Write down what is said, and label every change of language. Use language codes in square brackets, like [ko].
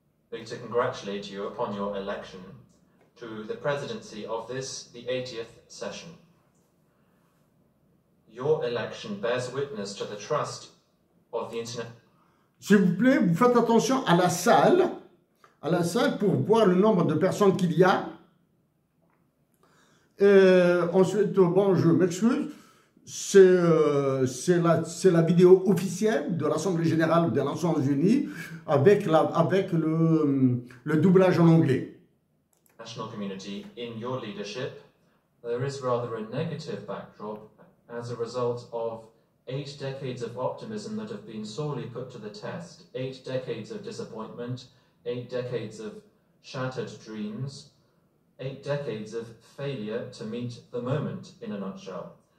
[en] To congratulate you upon your election to the presidency of this, the 80th session. Your election bears witness to the trust of the internet. [fr] S'il vous plaît, vous faites attention à la salle pour voir le nombre de personnes qu'il y a. Ensuite, bon, je m'excuse, c'est la vidéo officielle de l'Assemblée Générale des Nations Unies avec le doublage en anglais. [en] National community, in your leadership, there is rather a negative backdrop as a result of 8 decades of optimism that have been sorely put to the test, 8 decades of disappointment, 8 decades of shattered dreams, 8 decades of failure to meet the moment, in a nutshell.